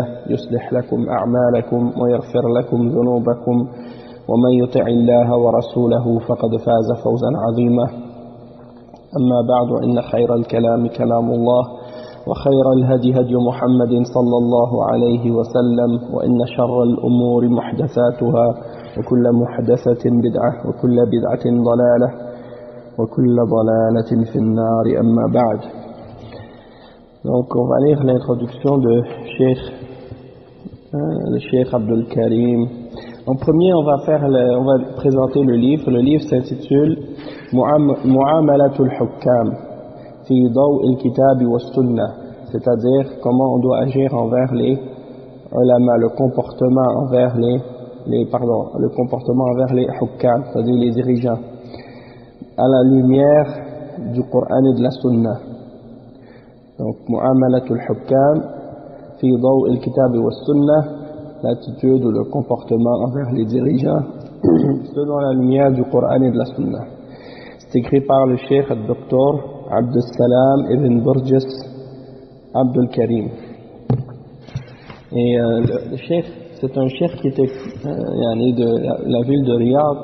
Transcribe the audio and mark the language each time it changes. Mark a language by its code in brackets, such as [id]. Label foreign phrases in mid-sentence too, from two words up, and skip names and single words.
[ar] يصلح لكم أعمالكم ويغفر لكم ذنوبكم ومن يطع الله ورسوله فقد فاز فوزا عظيما أما بعد إن خير الكلام كلام الله وخير الهدي هدي محمد صلى الله عليه وسلم وإن شر الأمور محدثاتها وكل محدثة بدعة وكل بدعة ضلالة وكل ضلالة في النار أما بعد. [fr] Donc on va lire l'introduction de le Cheikh Abdul Karim. En premier on va présenter le livre. Le livre s'intitule Mu'amalatul Hukkam fi Daw al-Kitab wa Sunnah, c'est-à-dire comment on doit agir envers les ulama, le comportement envers les Hukkam, c'est-à-dire les dirigeants, à la lumière du Coran et de la Sunna. Donc, Mu'amalatul Hukkam fi Daw al-Kitab wa Sunnah, l'attitude ou le comportement envers les dirigeants selon la lumière du Coran et de la Sunna. C'est écrit par le Cheikh Dr Abdul Salam ibn Burjis Abdul Karim. Et le Cheikh, c'est un Cheikh qui était de la ville de Riyad.